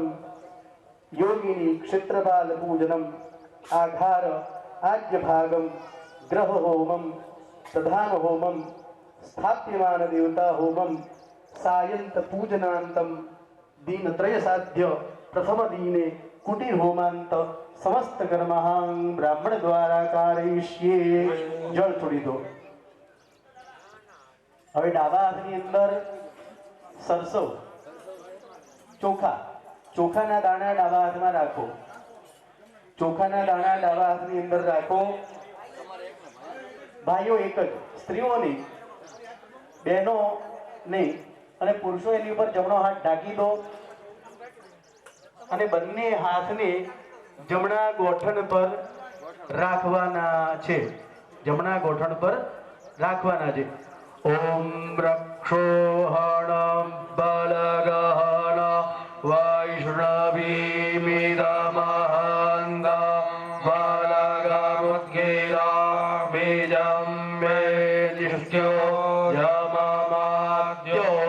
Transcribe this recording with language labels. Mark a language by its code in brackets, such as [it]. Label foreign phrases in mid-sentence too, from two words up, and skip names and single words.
[sa] योगिनी क्षेत्रपाल पूजनम आघार आज्य भागम ग्रह होमम प्रधान होमम स्थाप्यमान देवता होमम सायंत पूजनांतम दीन त्रय साध्य प्रथम दीने कुटीर होमांत समस्त कर्महां ब्राह्मण द्वारा कारयिष्ये। [hi] जल छोड़ी दो। [gu] હવે ડાબા હાથની અંદર સરસવ ચોખા ચોખાના દાણા ડાબા હાથમાં રાખો। ચોખાના દાણા ડાબા હાથની અંદર રાખો। ભાઈઓ એક જ, સ્ત્રીઓ નહીં, બહેનો નહીં, અને પુરુષો એની ઉપર જમણો હાથ ઢાંકી દો અને બંને હાથને જમણા ગોઠણ પર રાખવાના છે। જમણા ગોઠણ પર રાખવાના છે। [sa] ओम रक्षोहणं बलगहन वैष्णवीमिदमहंग बलगमुद्गिरा बीजं मे निष्ठ्यो यममाद्यो